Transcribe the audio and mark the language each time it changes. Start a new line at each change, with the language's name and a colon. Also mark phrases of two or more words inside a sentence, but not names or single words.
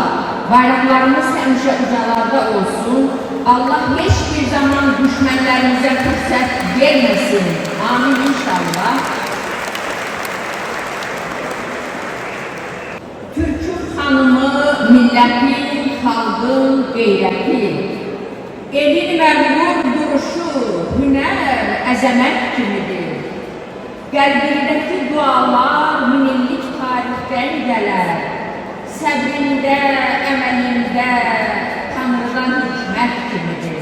Azerbaijani: Bayraklarımız həmişə ucalarda olsun.
Turkish: Allah hiçbir zaman düşmanlarımıza fırsat vermesin.
Azerbaijani: Amin inşallah. Türk'ün hanımı, milletin, halkın qeyrəti, elin məğrur duruşu, hünər, əzəmət kimidir. Qəlbindəki dualar minillik tarixdən gələr. Səbrində, əməlində Tanrıdan hikmət kimidir.